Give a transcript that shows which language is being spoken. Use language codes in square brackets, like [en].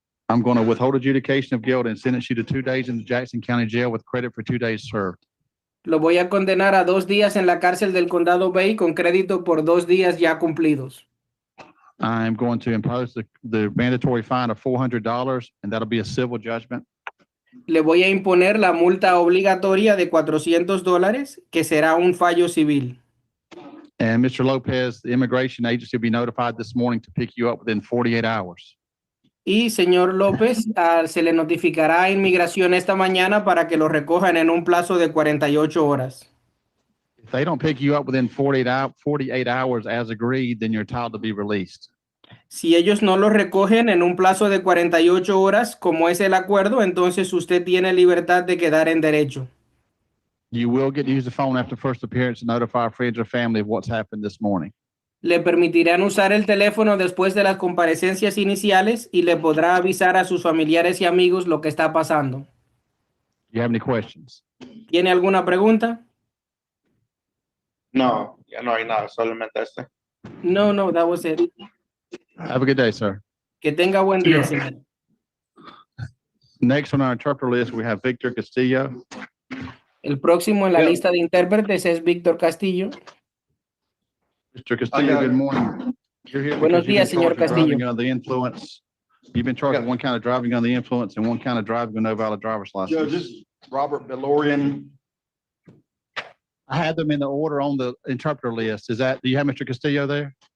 [en] I'm going to withhold adjudication of guilt and sentence you to 2 days in the Jackson County Jail with credit for 2 days served. [es] Lo voy a condenar a 2 días en la cárcel del condado Bay con crédito por 2 días ya cumplidos. [en] I'm going to impose the mandatory fine of $400, and that'll be a civil judgment. [es] Le voy a imponer la multa obligatoria de $400, que será un fallo civil. [en] And Mr. Lopez, the immigration agency will be notified this morning to pick you up within 48 hours. [es] Y señor López, se le notificará a inmigración esta mañana para que lo recojan en un plazo de 48 horas. [en] If they don't pick you up within 48 hours as agreed, then you're entitled to be released. [es] Si ellos no lo recogen en un plazo de 48 horas, como es el acuerdo, entonces usted tiene libertad de quedar en derecho. [en] You will get to use the phone after first appearance to notify friends or family of what's happened this morning. [es] Le permitirán usar el teléfono después de las comparecencias iniciales y le podrá avisar a sus familiares y amigos lo que está pasando. [en] Do you have any questions? [es] ¿Tiene alguna pregunta? No, ya no hay nada, solamente este. [en] No, that was it. Have a good day, sir. [es] Que tenga buen día, señor. [en] Next on our interpreter list, we have Victor Castillo. [es] El próximo en la lista de intérpretes es Víctor Castillo. [en] Mr. Castillo, good morning. You're here [es] Buenos [en] because [es] días, señor [en] you've been charged with driving [es] Castillo. [en] under the influence. You've been charged with one count of driving under the influence and one count of driving with no valid driver's Judge, license. this is Robert Belorian. I had them in the order on the interpreter list. Do you have Mr. Castillo there?